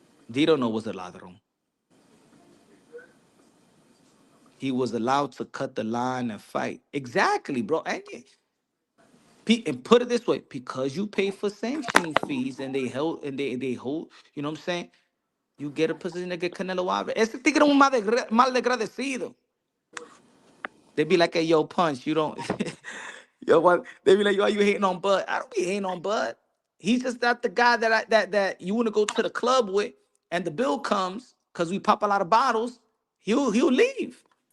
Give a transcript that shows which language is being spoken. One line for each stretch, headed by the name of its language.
English: D don't know what's a ladrón. He was allowed to cut the line and fight. Exactly, bro. And put it this way, because you pay for sanctioning fees and they hold, you know what I'm saying? You get a position to get Canelo Alvarez.
Spanish: Ese tigre es un mal agradecido.
English: They be like, hey, yo, Punch, you don't. Yo, what? They be like, yo, why you hating on Bud? I don't be hating on Bud. He's just not the guy that you want to go to the club with, and the bill comes because we pop a lot of bottles. He'll leave.